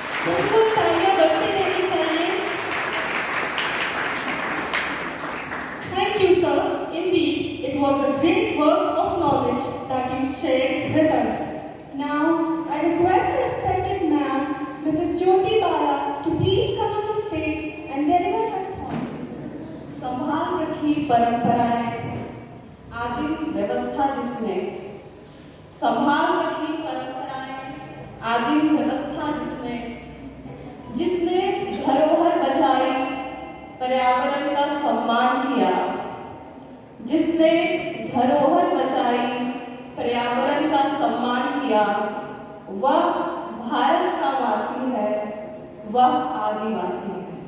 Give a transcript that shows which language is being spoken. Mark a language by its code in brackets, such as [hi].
[hi] बिल्कुल तालियां बजते रहनी चाहिए। [en] Thank you, sir. Indeed, it was a great work of knowledge that you shared with us. Now, I request the respected ma'am, Mrs. Jyoti Bala, to please come on the stage and deliver her thought. [hi] संभाल रखी परंपराएं, आदिम व्यवस्था जिसने संभाल रखी परंपराएं, आदिम व्यवस्था जिसने धरोहर बचाई, पर्यावरण का सम्मान किया, जिसने धरोहर बचाई, पर्यावरण का सम्मान किया, वह भारत का वासी है, वह आदिवासी है।